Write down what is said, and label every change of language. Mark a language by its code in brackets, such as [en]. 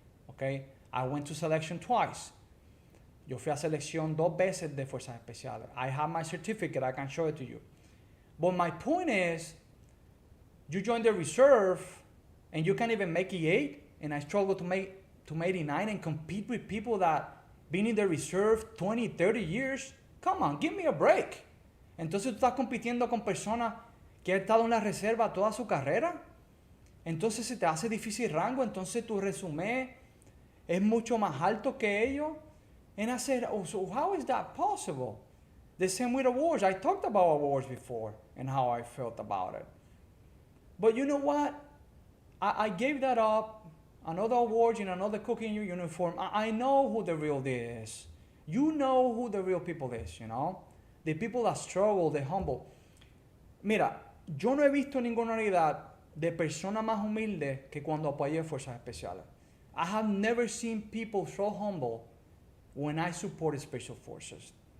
[en] Okay? I went to selection twice. [es] Yo fui a selección 2 veces de Fuerzas Especiales. [en] I have my certificate. I can show it to you. But my point is, you join the reserve and you can't even make E8, and I struggle to make 89 and compete with people that been in the reserve 20, 30 years. Come on, give me a break. [es] Entonces tú estás compitiendo con personas que han estado en la reserva toda su carrera. Entonces se te hace difícil rango, entonces tu resumen es mucho más alto que ellos. [en] And I said, oh, so how is that possible? The same with awards. I talked about awards before and how I felt about it. But you know what? I gave that up. Another award in another cooking uniform. I know who the real deal is. You know who the real people is, you know? The people that struggle, the humble. [es] Mira, yo no he visto ninguna unidad de persona más humilde que cuando apoyé Fuerzas Especiales. [en] I have never seen people so humble when I supported Special Forces.